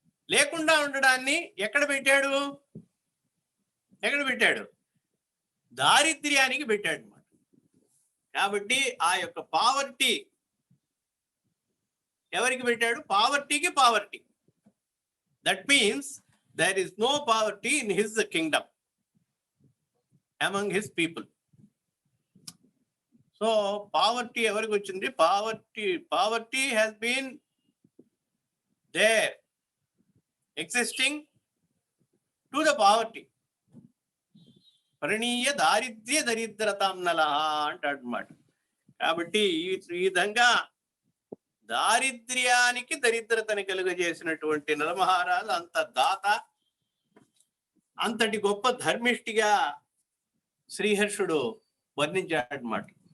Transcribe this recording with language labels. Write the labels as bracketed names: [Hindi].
[Telugu] లేకుండా ఉండడాన్ని ఎక్కడ పెట్టాడు? ఎక్కడ పెట్టాడు? దారిద్ర్యానికి పెట్టాడు అనమాట. కాబట్టి ఆ యొక్క పావర్టీ ఎవరికి పెట్టాడు? పావర్టీకి poverty. [English] That means there is no poverty in his kingdom among his people. So poverty [Telugu] ఎవరికి వచ్చింది? [English] poverty has been there existing to the poverty. [Sanskrit] ప్రణీయ దారిద్ర్య దరిద్రతాం నలహ [Telugu] అంటాడు అన్నమాట. కాబట్టి ఈ విధంగా దారిద్ర్యానికి దరిద్రతని కలుగజేసినటువంటి నలమహారాజు అంత దాత, అంతటి గొప్ప ధర్మిష్టిగా శ్రీహర్షుడు వర్ణించాడనమాట.